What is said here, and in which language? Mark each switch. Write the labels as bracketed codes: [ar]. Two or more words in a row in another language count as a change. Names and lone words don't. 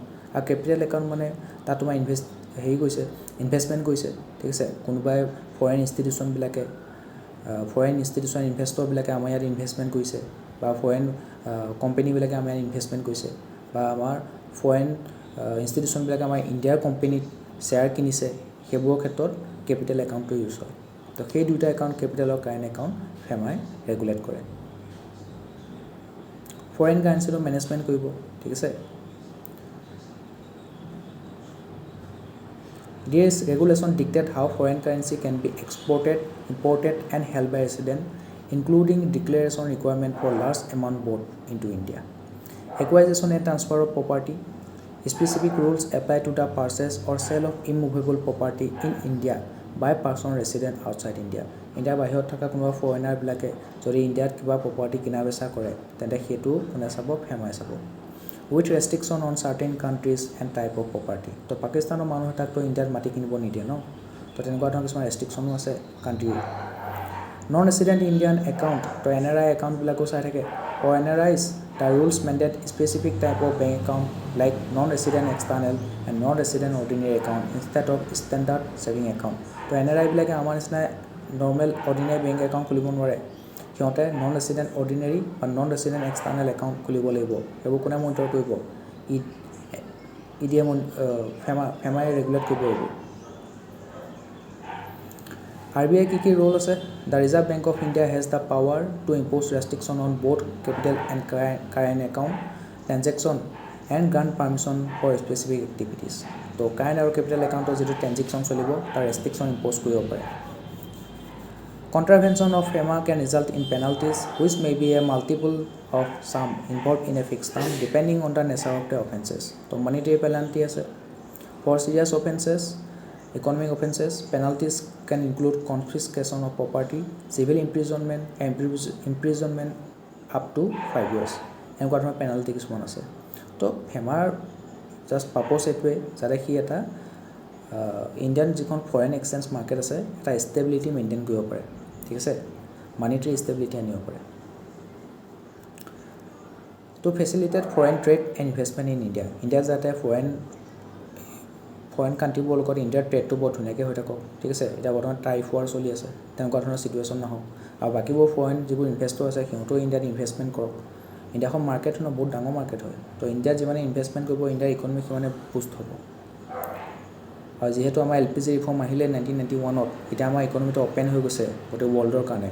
[as] আৰু [en] capital account [as] মানে তাত তোমাৰ ইনভেষ্টমেণ্ট কৰিছে ঠিক আছে কোনোবাই [en] foreign institution [as] ইনভেষ্টৰবিলাকে আমাৰ ইয়াত ইনভেষ্টমেণ্ট কৰিছে বা ফৰেন কোম্পানীবিলাকে আমাৰ ইয়াত ইনভেষ্টমেণ্ট কৰিছে বা আমাৰ ফৰেন ইনষ্টিটিউশ্যনবিলাকে আমাৰ ইণ্ডিয়াৰ কোম্পানীত শ্বেয়াৰ কিনিছে সেইবোৰৰ ক্ষেত্ৰত কেপিটেল একাউণ্টটো ইউজ হয় তো সেই দুটা একাউণ্ট কেপিটেল আৰু [en] current account [as] ফেমাই ৰেগুলেট কৰে ফৰেন কাৰেঞ্চিটো মেনেজমেণ্ট কৰিব ঠিক আছে [en] This regulation dictates how foreign currency can be exported, imported and held by residents, including declaration requirement for large amount brought into India. Acquisition and transfer of property. Specific rules apply to the purchase or sale of immovable property in India by person resident outside India. [as] India বাহিৰত থকা কোনোবা ফৰেনাৰবিলাকে যদি ইণ্ডিয়াত কিবা প্ৰপাৰ্টি কিনা বেচা কৰে তেন্তে সেইটো কোনে চাব ফেমাই চাব [en] with restriction on certain countries and type of property. [as] তো পাকিস্তানৰ মানুহ এটাকতো ইণ্ডিয়াত মাটি কিনিব নিদিয়ে ন তো তেনেকুৱা ধৰণৰ কিছুমান ৰেষ্ট্ৰিকশ্যনো আছে কাণ্ট্ৰিৰ [en] non resident Indian [as] একাউণ্ট তো NRI একাউণ্টবিলাকো চাই থাকে [en] for NRIs the rules mandate specific type of bank account like non-resident external and non-resident ordinary account instead of standard saving account [as] তো NRI বিলাকে আমাৰ নিচিনা [en] normal ordinary bank account [as] খুলিব নোৱাৰে সিহঁতে [en] non resident ordinary [as] বা [en] non resident external account [as] খুলিব লাগিব সেইবোৰ কোনে মনিটৰ কৰিব ইডিয়ে ফেমাই ৰেগুলেট কৰিব লাগিব RBI কি ৰোল আছে [en] The Reserve Bank of India has the power to impose restriction on both capital and current account transaction and grant permission for specific activities [as] তো কাৰেণ্ট আৰু কেপিটেল একাউণ্টৰ যিটো ট্ৰেনজেকশ্যন চলিব তাৰ ৰেষ্ট্ৰিকশ্যন ইম্প'জ কৰিব পাৰে [en] Contravention of FEMA can result in penalties, which may be a multiple of sum involved in a fixed term, depending on the nature of the offences. So, monetary penalty is for serious offences, economic offences. Penalties can include confiscation of property, civil imprisonment, and imprisonment up to 5 years. And what penalty is one [as] আছে. So, FEMA just purpose এইটোৱে যাতে সি এটা ইণ্ডিয়ান যিখন [en] foreign exchange market [as] আছে এটা ষ্টেবিলিটি মেইনটেইন কৰিব পাৰে ঠিক আছে [en] monetary stability [as] আনিব পাৰে [en] to facilitate foreign trade and investment in India [as] ইণ্ডিয়া যাতে ফৰেন কাণ্ট্ৰিবোৰৰ লগত ইণ্ডিয়াৰ ট্ৰেডটো বৰ ধুনীয়াকৈ হৈ থাকক ঠিক আছে এতিয়া বৰ্তমান [en] tariff war [as] চলি আছে তেনেকুৱা ধৰণৰ চিটুৱেশ্যন নহওক আৰু বাকীবোৰ ফৰেন যিবোৰ ইনভেষ্টৰ আছে সিহঁতেও ইণ্ডিয়াত ইনভেষ্টমেণ্ট কৰক ইণ্ডিয়াখন মাৰ্কেট হয়, বহুত ডাঙৰ মাৰ্কেট হয়। তো ইণ্ডিয়াত যিমানে ইনভেষ্টমেণ্ট কৰিব ইণ্ডিয়াৰ ইকনমি সিমানে বুষ্ট হ'ব। আৰু যিহেতু আমাৰ LPG ৰিফৰ্ম আহিলে 1991ত, এতিয়া আমাৰ ইকনমিটো অ'পেন হৈ গৈছে গোটেই ৱৰ্ল্ডৰ কাৰণে।